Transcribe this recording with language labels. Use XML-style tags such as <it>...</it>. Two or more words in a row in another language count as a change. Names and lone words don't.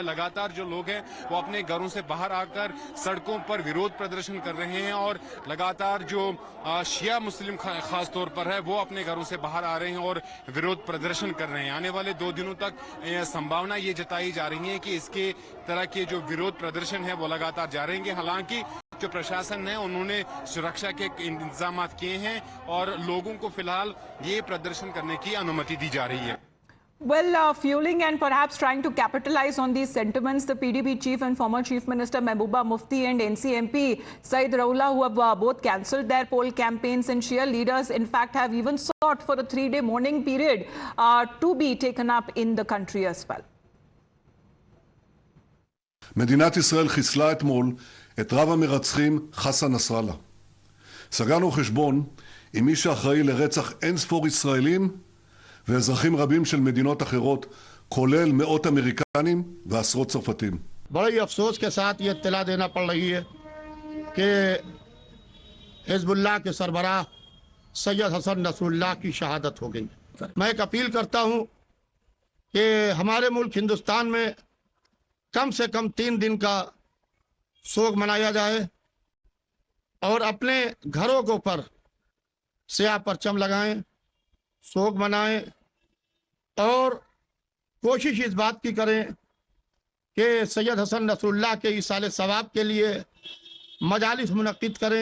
<hi>लगातार जो लोग हैं वो अपने घरों से बाहर आकर सड़कों पर विरोध प्रदर्शन कर रहे हैं और लगातार जो शिया मुस्लिम खासतौर पर है वो अपने घरों से बाहर आ रहे हैं और विरोध प्रदर्शन कर रहे हैं। आने वाले 2 दिनों तक संभावना ये जताई जा रही है कि इसके तरह के जो विरोध प्रदर्शन है वो लगातार जारी रहेंगे। हालांकि जो प्रशासन है उन्होंने सुरक्षा के इंतजाम किए हैं और लोगों को फिलहाल ये प्रदर्शन करने की अनुमति दी जा रही है।</hi> <en>Well, fueling and perhaps trying to capitalize on these sentiments, the PDP chief and former Chief Minister Mehbooba Mufti and NCMP Said Rawla, who have both cancelled their poll campaigns, and Shia leaders in fact have even sought for a 3-day mourning period to be taken up in the country as well.</en> <he>מדינת ישראל חיסלה אתמול את רב המרצחים חסן נסראללה. סגרנו חשבון עם מי שאחראי לרצח אין ספור ישראלים ואזרחים רבים של מדינות אחרות, כולל מאות אמריקנים ועשרות צרפתים.</he> <hi>बड़े अफसोस के साथ ये इत्तला देना पड़ रही है कि हिजबुल्लाह के सरबराह सैयद हसन नसरुल्लाह की शहादत हो गई। मैं एक अपील करता हूं कि हमारे मुल्क हिंदुस्तान में कम से कम 3 दिन का शोक मनाया जाए और अपने घरों के ऊपर स्याह परचम लगाएं, शोक मनाएं और कोशिश इस बात की करें कि सैयद हसन नसरुल्लाह के इसाले सवाब के लिए मजालिस मुनक्किद करें।</hi>